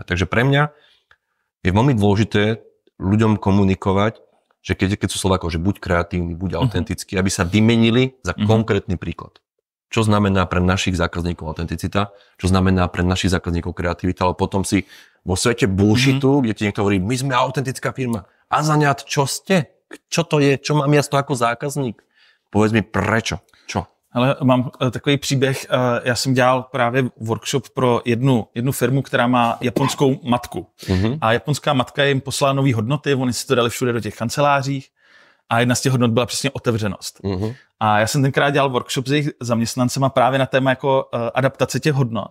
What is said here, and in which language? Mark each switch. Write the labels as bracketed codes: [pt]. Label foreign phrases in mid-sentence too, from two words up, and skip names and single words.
[sk] Takže pre mňa je veľmi dôležité ľuďom komunikovať, že keď sú Slovákov, že buď kreatívny, buď autentický, aby sa vymenili za konkrétny príklad. Čo znamená pre našich zákazníkov autenticita, čo znamená pre našich zákazníkov kreativita, ale potom si vo svete bullshitu, kde ti niekto hovorí, my sme autentická firma. A zaňat, čo ste? Čo to je? Čo mám ja z toho ako zákazník? Povedz mi prečo? Čo? [cs] Ale mám takový příběh, já jsem dělal právě workshop pro jednu firmu, která má japonskou matku. A japonská matka jim poslala nový hodnoty, oni si to dali všude do těch kancelářích a jedna z těch hodnot byla přesně otevřenost. A já jsem tenkrát dělal workshop s jejich zaměstnancema právě na téma jako adaptace těch hodnot.